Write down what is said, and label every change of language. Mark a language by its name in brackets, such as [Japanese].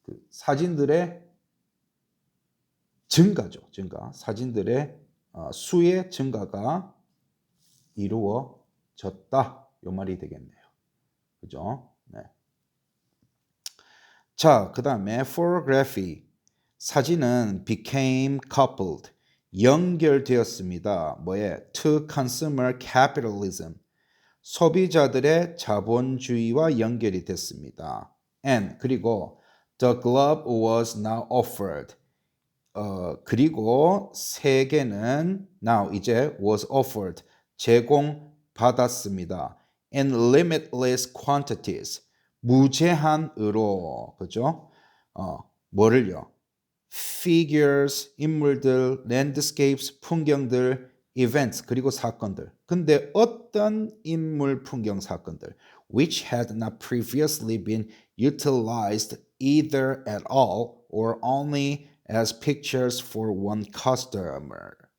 [Korean] 사진들의 증가죠. 증가. 사진들의 수의 증가가 이루어졌다. 요 말이 되겠네요. 그죠? 네. 자, 그다음에 photography. [English] 사진은 became coupled. [Korean] 연결되었습니다. 뭐에? [English] to consumer capitalism. [Korean] 소비자들의 자본주의와 연결이 됐습니다. [English] And 그리고 the glove was now offered. [Korean] 그리고 세계는 [English] now [Korean] 이제 [English] was offered [Korean] 제공받았습니다. [English] in limitless quantities [Korean] 무제한으로 그죠? 뭐를요? figures 인물들, landscapes 풍경들, events 그리고 사건들. 근데 어떤 인물 풍경 사건들 [English] which had not previously been utilized either at all or only as pictures for one customer.